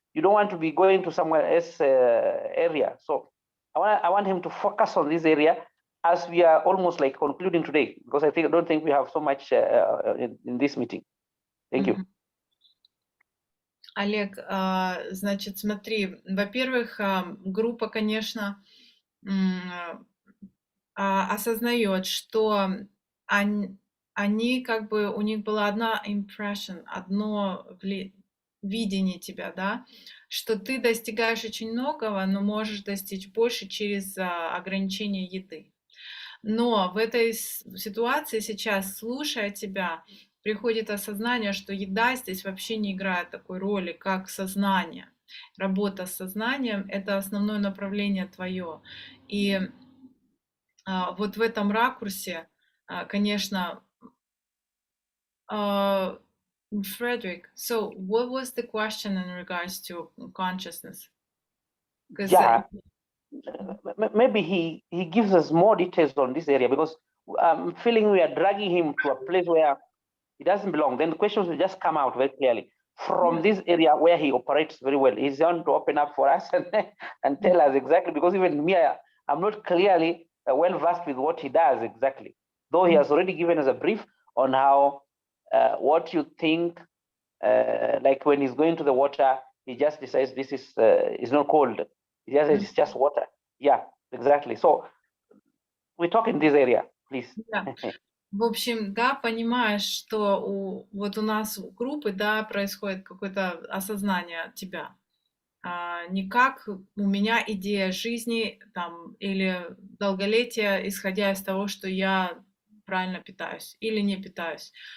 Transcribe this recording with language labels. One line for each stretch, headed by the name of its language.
English: You don't want to be going to somewhere else area. So I want him to focus on this area, as we are almost like concluding today, because I don't think we have so much in this meeting. Thank you.
Russian: Олег, значит, смотри, во-первых, группа, конечно, осознает, что они как бы, у них была одна impression, одно видение тебя, да, что ты достигаешь очень многого, но можешь достичь больше через ограничение еды. Но в этой ситуации сейчас, слушая тебя, приходит осознание, что еда здесь вообще не играет такой роли, как сознание. Работа с сознанием — это основное направление твое. И вот в этом ракурсе, конечно,
English: Frederick, so what was the question in regards to consciousness? Yeah, maybe he gives us more details on this area, because I'm feeling we are dragging him to a place where he doesn't belong. Then the questions will just come out very clearly from this area where he operates very well. He's going to open up for us and tell us exactly, because even me, I'm not clearly well versed with what he does exactly, though he has already given us a brief on how what you think Like when he's going to the water, he just decides this is not cold. It's just water. Yeah, exactly. So we talk in this area, please.
Russian: Да. В общем, да, понимаешь, что вот у нас у группы, да, происходит какое-то осознание тебя. Не как у меня идея жизни там, или долголетия, исходя из того, что я правильно питаюсь или не питаюсь.